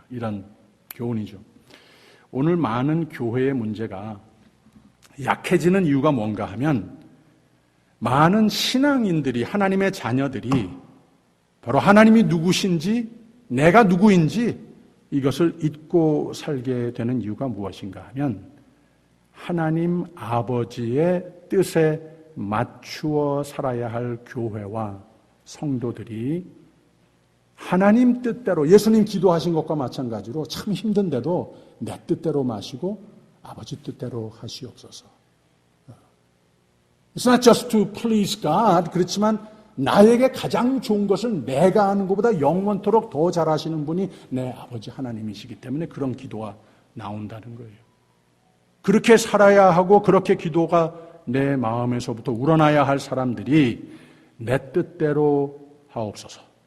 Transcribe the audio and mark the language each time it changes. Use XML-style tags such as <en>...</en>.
<ko>이런 교훈이죠. 오늘 많은 교회의 문제가 약해지는 이유가 뭔가 하면 많은 신앙인들이, 하나님의 자녀들이 바로 하나님이 누구신지, 내가 누구인지 이것을 잊고 살게 되는 이유가 무엇인가 하면 하나님 아버지의 뜻에 맞추어 살아야 할 교회와 성도들이 하나님 뜻대로, 예수님 기도하신 것과 마찬가지로 참 힘든데도 내 뜻대로 마시고 아버지 뜻대로 하시옵소서.</ko> <en>It's not just to please God.</en> <ko>그렇지만 나에게 가장 좋은 것을 내가 하는 것보다 영원토록 더 잘하시는 분이 내 아버지 하나님이시기 때문에 그런 기도가 나온다는 거예요. 그렇게 살아야 하고 그렇게 기도가 내 마음에서부터 우러나야 할 사람들이 내 뜻대로 하옵소서.</ko>